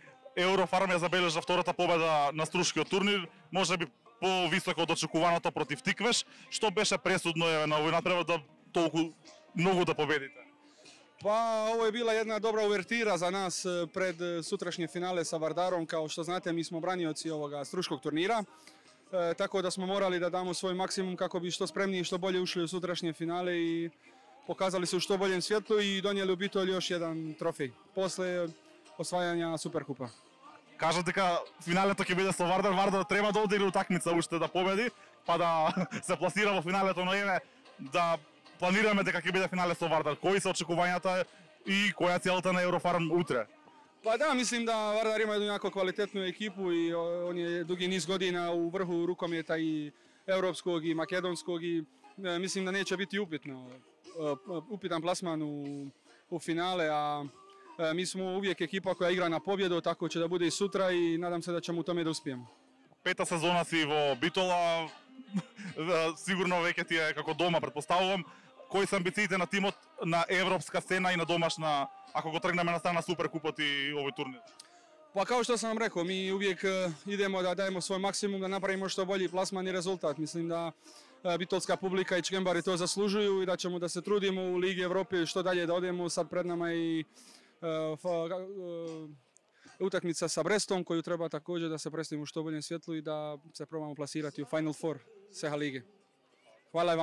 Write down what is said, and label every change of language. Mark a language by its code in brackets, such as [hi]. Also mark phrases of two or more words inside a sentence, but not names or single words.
[mk] Еврофарм ја забележа втората победа на струшкиот турнир, можеби повисоко од очекуваното против Тиквеш, што беше пресудно на овој натпревар да толку многу да победите? [sr] Pa ovo je bila jedna dobra uvertira za nas pred sutrašnje finale sa Vardarom. Kao što znate, mi smo branioci ovoga struškog turnira, tako da smo morali da damo svoj maksimum kako bi što spremniji i što bolje ušli u sutrašnje finale i pokazali se u što boljem svjetlu i donijeli u Bitolj još jedan trofej posle osvajanja Superkupa. [mk] Кажа дека финалето ќе биде со Вардар, Вардар треба да одигра утакмица уште да победи, па да се пласира во финалето, но еве да планираме дека ќе биде финале со Вардар. Кои се очекувањата и која е целта на Еврофарм утре? [sr] Pa da, mislim da Vardar ima jednu jako kvalitetnu ekipu i on je dugi niz godina u vrhu rukometa i europskog i makedonskog i mislim da neće biti upitan plasman u finale, a mi smo uvijek ekipa koja igra na pobjedu, tako će da bude i sutra i nadam se da ćemo u tome da uspijemo. [mk] Пета сезона си во Битола, сигурно веќе ти е како дома, претпоставувам. Кои се амбициите на тимот на европска сцена и на домашна, ако го тргнеме на страна Суперкупот и овој турнир? [sr] Pa kao što sam vam rekao, mi uvijek idemo da dajemo svoj maksimum, da napravimo što bolji plasman i rezultat. Mislim da bitolska publika i čkembari to zaslužuju i da ćemo da se trudimo u Ligi Evrope što dalje da odemo. Sad pred nama i utakmica sa Brestom koju treba također da se predstavimo u što boljem svjetlu i da se probamo plasirati u Final Four Seha Lige.